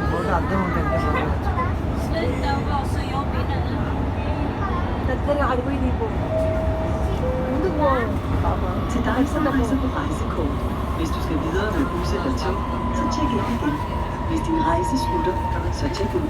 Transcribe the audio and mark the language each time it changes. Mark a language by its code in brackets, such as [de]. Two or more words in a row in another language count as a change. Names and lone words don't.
[te] అర్థం ఉంటుంది. [sv] Sluta vara så jobbig nu. [te] దగ్గరగా అడిపోయి నీకు ముందుకు పో. [da] Til dig, som rejser på rejsekort. Hvis du skal videre med bus eller tog, så tjek ind igen. Hvis din rejse slutter, så tjek ud.